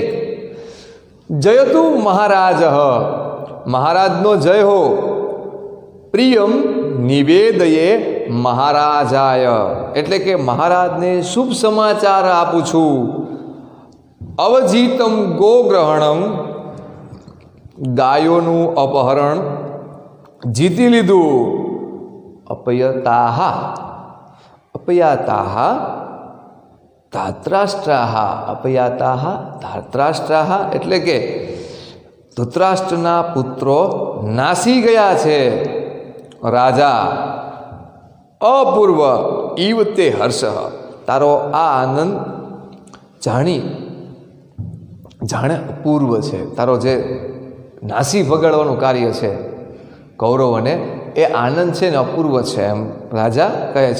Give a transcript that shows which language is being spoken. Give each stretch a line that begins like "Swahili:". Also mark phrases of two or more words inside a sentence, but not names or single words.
Sanskrit: जयतु महाराज,
Gujarati: મહારાજનો જય હો,
Sanskrit: प्रियम निवेदये महाराजाय
Gujarati: એટલે કે મહારાજને શુભ સમાચાર આપું છું।
Sanskrit: अवजीतम गोग्रहणम,
Gujarati: ગાયોનું અપહરણ જીતી લીધું।
Sanskrit: अपयताः धातराष्ट्राः, अपयाताः धातराष्ट्राः
Gujarati: એટલે કે ધૃતરાષ્ટ્રના પુત્રો નાસી ગયા છે।
Sanskrit: राजा अपूर्व इव ते हर्ष,
Gujarati: તારો આ આનંદ જાણે અપૂર્વ છે, તારો જે નાસી ભગાડવાનું કાર્ય છે કૌરવોને એ આનંદ છે ને અપૂર્વ છે એમ રાજા કહે છે.